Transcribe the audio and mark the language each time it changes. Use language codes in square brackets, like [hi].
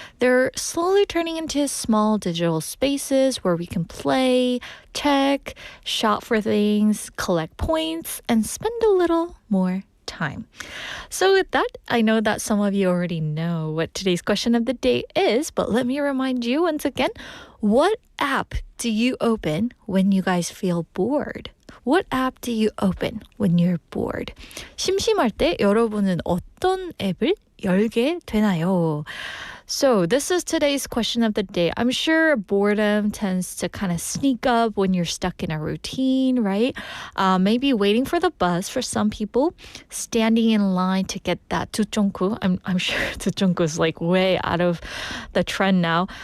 [en] They're slowly turning into small digital spaces where we can play, check, shop for things, collect points, and spend a little more time. So with that, I know that some of you already know what today's question of the day is, but let me remind you once again, what app do you open when you guys feel bored? What app do you open when you're bored? [ko] 심심할 때 여러분은 어떤 앱을 열게 되나요? [en] So this is today's question of the day. I'm sure boredom tends to kind of sneak up when you're stuck in a routine, right? Maybe waiting for the bus for some people, standing in line to get that tuchongku. I'm sure tuchongku is like way out of the trend now.